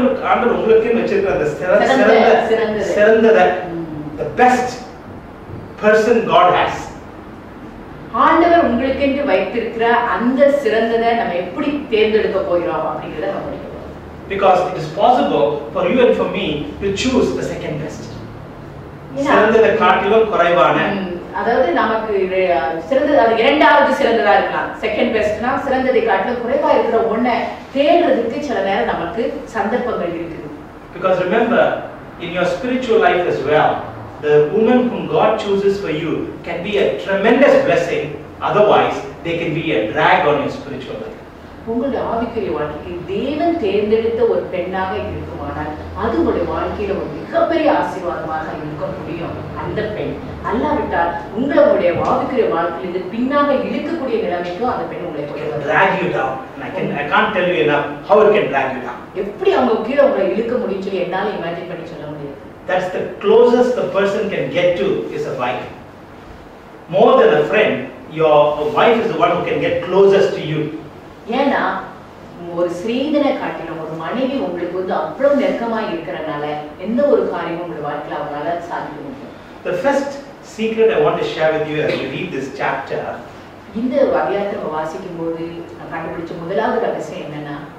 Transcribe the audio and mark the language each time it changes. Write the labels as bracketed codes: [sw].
[ta] ஆண்டவர் உங்களுக்கு வச்சிருக்கிற அந்த சிறந்தத, [en] the best person God has. [ta] ஆண்டவர் உங்களுக்கு என்று வைத்திருக்கிற அந்த சிறந்ததை நம்ம எப்படி தேர்ந்தெடுக்க போகிறோம் அப்படிங்கறத நம்ம படிக்க போறோம். [en] Because it is possible for you and for me to choose the second best. [ta] சிறந்ததை காட்டிலும் குறைவான, அதாவது நமக்கு சிறந்தது அது இரண்டாவது சிறந்ததா இருக்கலாம். செகண்ட் பெஸ்ட்னா சிறந்ததை காட்டிலும் குறைவா இருக்கிற ஒண்ணை தேடுறதுக்கு சில நேரம் நமக்கு சந்தர்ப்பங்கள் இருக்குது. [en] Because remember, in your spiritual life as well, the woman whom God chooses for you can be a tremendous blessing. Otherwise, they can be a drag on your spiritual life. [ta] உங்களுடைய ஆவிக்குரிய வாழ்க்கைக்கு தேவன் தேர்ந்தெடுத்த ஒரு பெண்ணாக இருக்குமானால் அது உங்களுடைய வாழ்க்கையில ஒரு மிகப்பெரிய ஆசீர்வாதமாக இருக்க முடியும். அந்த பெண் அல்லாவிட்டால் உங்களுடைய ஆவிக்குரிய வாழ்க்கையில் இது பின்னாக இழுக்கக்கூடிய நிலைமைக்கும் அந்த பெண் உங்களை போய் [en] drag you down. I can't tell you enough how it can drag you down. [ta] எப்படி அவங்க கீழே உங்களை இழுக்க முடியும் சொல்லி என்னால இமேஜின் பண்ணி சொல்ல முடியாது. [en] That's the closest the person can get to is a wife. More than a friend, your wife is the one who can get closest to you. [ta] ஏன்னா ஒரு ஸ்ரீதனை காட்டிலும் ஒரு மனைவி உங்களுக்கு வந்து அவ்வளவு நெருக்கமா இருக்கிறனால எந்த ஒரு காரியமும் உங்களுடைய வாழ்க்கையில அவங்களால சாதிக்க முடியும். [en] The first secret I want to share with you as we read this chapter, [ta] இந்த அத்தியாயத்தை வாசிக்கும் போது நான் கண்டுபிடிச்ச முதலாவது ரகசியம் என்னன்னா,